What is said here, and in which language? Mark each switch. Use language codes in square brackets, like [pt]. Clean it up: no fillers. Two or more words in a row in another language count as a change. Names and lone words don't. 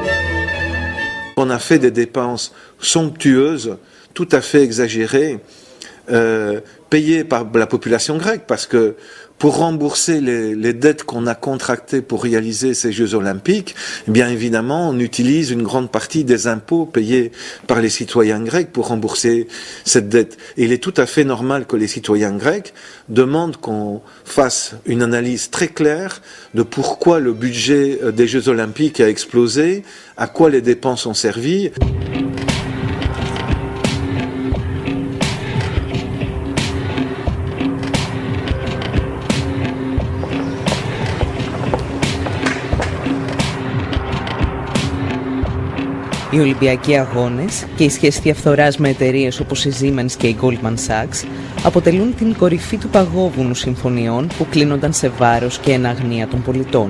[fr] On a fait des dépenses somptueuses, tout à fait exagérées, payé par la population grecque, parce que pour rembourser les dettes qu'on a contractées pour réaliser ces Jeux Olympiques, eh bien évidemment, on utilise une grande partie des impôts payés par les citoyens grecs pour rembourser cette dette. Et il est tout à fait normal que les citoyens grecs demandent qu'on fasse une analyse très claire de pourquoi le budget des Jeux Olympiques a explosé, à quoi les dépenses ont servi. [el] Οι Ολυμπιακοί Αγώνες και η σχέση διαφθοράς με εταιρείες όπως η Siemens και η Goldman Sachs αποτελούν την κορυφή του παγόβουνου συμφωνιών που κλείνονταν σε βάρος και εν αγνία των πολιτών.